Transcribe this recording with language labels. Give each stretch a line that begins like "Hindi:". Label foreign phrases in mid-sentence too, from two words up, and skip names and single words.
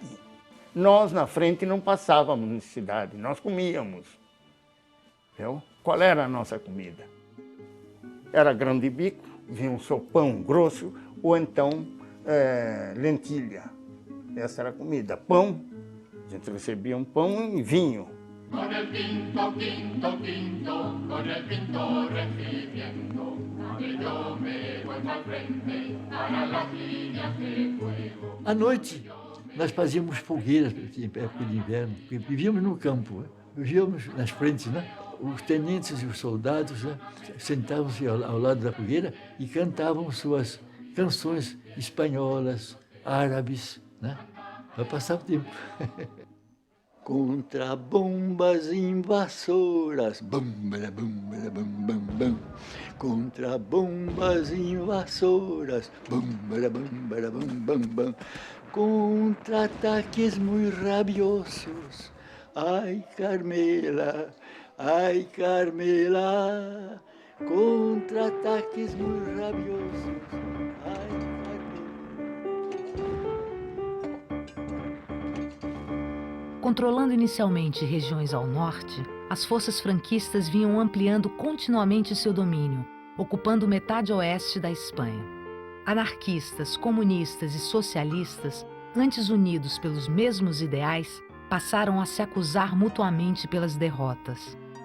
Portuguese: Nós, na frente, não passávamos necessidade, nós comíamos. Viu? Qual era a nossa comida? Era grão de bico, vinha um sopão grosso, ou então lentilha. Essa era a comida. Pão, a gente recebia um pão e vinho.
Spanish: Con el quinto, quinto, quinto, con el quinto regimiento, yo me vuelvo al frente para las líneas de fuego.
Portuguese: À noite, nós fazíamos fogueiras, em época de inverno, porque vivíamos no campo, vivíamos nas frentes, né? Os tenentes e os soldados, né, sentavam-se ao lado da fogueira e cantavam suas canções espanholas, árabes, né? Para passar o tempo.
Spanish: Contra bombas invasoras, bam, bam, bam, bam, bam, bam. Contra bombas invasoras, bam, bam, bam, bam, bam. Contra ataques muy rabiosos, ai Carmela, contra ataques muy rabiosos, ai Carmela.
Portuguese: Controlando inicialmente regiões ao norte, as forças franquistas vinham ampliando continuamente seu domínio, ocupando metade oeste da Espanha. Anarquistas, comunistas e socialistas, antes unidos pelos mesmos ideais, passaram a se acusar mutuamente pelas derrotas.